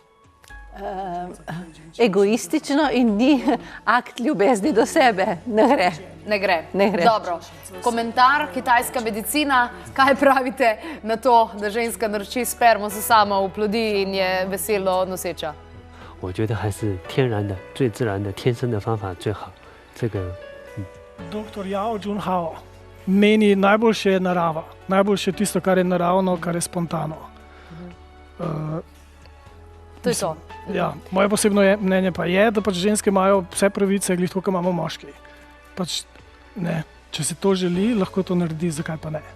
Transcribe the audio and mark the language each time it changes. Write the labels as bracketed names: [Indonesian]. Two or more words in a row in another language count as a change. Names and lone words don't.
[Slovenian] Egoistično in ni akt ljubezni do sebe. Ne gre. Ne gre. Ne gre. Dobro. Komentar, kitajska medicina, kaj pravite na to, da ženska naroči spermo, se sama oplodi in je veselo noseča? [Chinese] 我觉得还是天然的、最自然的、天生的方法最好。这个， [Slovenian] Dr. Yao Junhao meni, najboljše je narava. Najboljše je tisto, kar je naravno, kar je spontano. To je to. Ja, moje posebno mnenje pa je, da pač ženske imajo vse pravice, glih tako, kot imamo moški. Pač ne, če se to želi, lahko to naredi, zakaj pa ne.